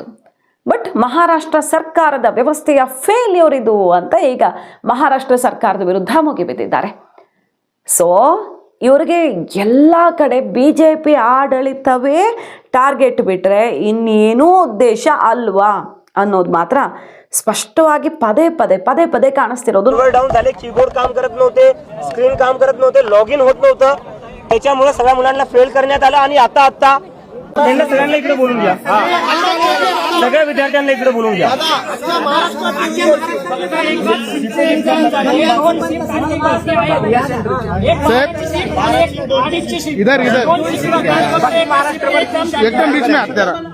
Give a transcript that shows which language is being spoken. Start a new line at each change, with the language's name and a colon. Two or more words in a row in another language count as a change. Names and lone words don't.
Kannada: ಬಟ್ ಮಹಾರಾಷ್ಟ್ರ ಸರ್ಕಾರದ ವ್ಯವಸ್ಥೆಯ ಫೇಲ್ಯೂರ್ ಇದು ಅಂತ ಈಗ ಮಹಾರಾಷ್ಟ್ರ ಸರ್ಕಾರದ ವಿರುದ್ಧ ಮುಗಿಬಿದ್ದಿದ್ದಾರೆ. ಸೊ ಇವ್ರಿಗೆ ಎಲ್ಲ ಕಡೆ BJP ಆಡಳಿತವೇ ಟಾರ್ಗೆಟ್ ಬಿಟ್ಟರೆ ಇನ್ನೇನೂ ಉದ್ದೇಶ ಅಲ್ವಾ ಅನ್ನೋದು ಮಾತ್ರ स्पष्टವಾಗಿ ಪದೇ ಪದೇ ಕಾಣಿಸ್ತಿರೋದು.
Marathi: डाऊन झाले, कीबोर्ड काम करत नव्हते, स्क्रीन काम करत नव्हते, लॉगिन होत नव्हतं. त्याच्यामुळे सगळ्या मुलांना फेल करण्यात आलं. आणि आता त्यांना सगळ्यांना इकडे बोलून घ्या, सगळ्या विद्यार्थ्यांना इकडे बोलून घ्या.
Hindi: इधर एकदम बीच में आते